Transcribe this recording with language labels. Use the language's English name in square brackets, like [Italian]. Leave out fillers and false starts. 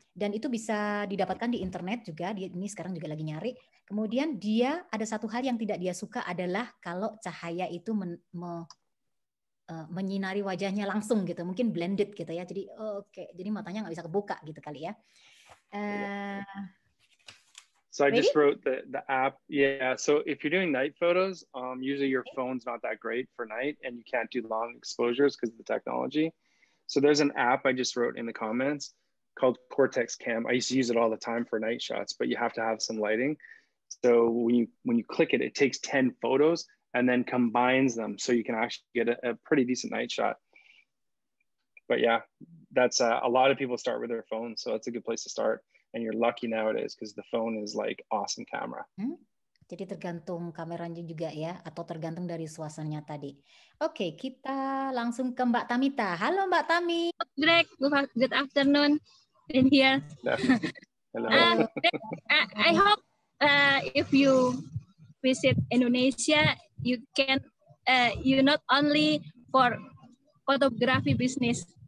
[Indonesian] Dan itu bisa didapatkan di internet juga. Ini sekarang juga lagi nyari. Kemudian dia ada satu hal yang tidak dia suka adalah kalau cahaya itu menyinari wajahnya langsung gitu, mungkin blended gitu ya. Jadi jadi matanya nggak bisa kebuka gitu kali ya. [English] So I just wrote the app. Yeah. So if you're doing night photos, usually your phone's not that great for night, and you can't do long exposures because of the technology. So there's an app I just wrote in the comments called Cortex Cam. I used to use it all the time for night shots, but you have to have some lighting. So when you click it, it takes 10 photos and then combines them, so you can actually get a pretty decent night shot. But yeah, that's a lot of people start with their phone, so that's a good place to start. And you're lucky nowadays because the phone is like awesome camera. [Indonesian] Jadi tergantung kameranya juga ya, atau tergantung dari suasananya tadi. Oke, kita langsung ke Mbak Tamita. Halo Mbak Tami. [English] Greg, good afternoon in here. Hello. I hope if you visit Indonesia, you can you not only for photography business.